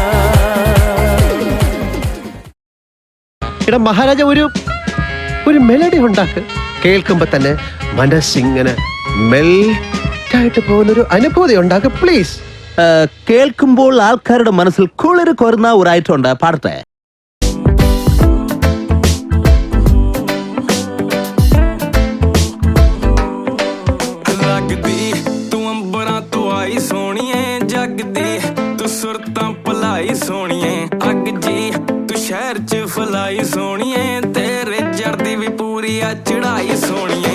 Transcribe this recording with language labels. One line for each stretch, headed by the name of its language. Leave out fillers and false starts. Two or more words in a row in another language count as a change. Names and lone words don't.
Malayalam: എടാ മഹാരാജ, ഒരു മെലഡി ഉണ്ടാക്ക്. കേൾക്കുമ്പോ തന്നെ മനസ്സിങ്ങനെ മെൽറ്റായിട്ട് പോകുന്നൊരു അനുഭൂതി ഉണ്ടാക്ക് പ്ലീസ്. കേൾക്കുമ്പോൾ ആൾക്കാരുടെ മനസ്സിൽ കുളിര് കൊരുന്ന ഒരു ഐറ്റം ഉണ്ട്, പാടട്ടെ.
Punjabi: ਲੱਗਦੀ ਤੂੰ ਅੰਬਰਾਂ ਤੋਂ ਆਈ ਸੋਹਣੀਏ, ਜਗਦੀ ਤੂੰ ਸੁਰਤਾਂ ਭਲਾਈ ਸੋਹਣੀਏ. ਅੱਗ ਜੀ ਤੂੰ ਸ਼ਹਿਰ ਚ ਫਲਾਈ ਸੋਹਣੀਏ, ਤੇਰੇ ਜਰਦੀ ਵੀ ਪੂਰੀ ਆ ਚੜਾਈ ਸੋਹਣੀਏ.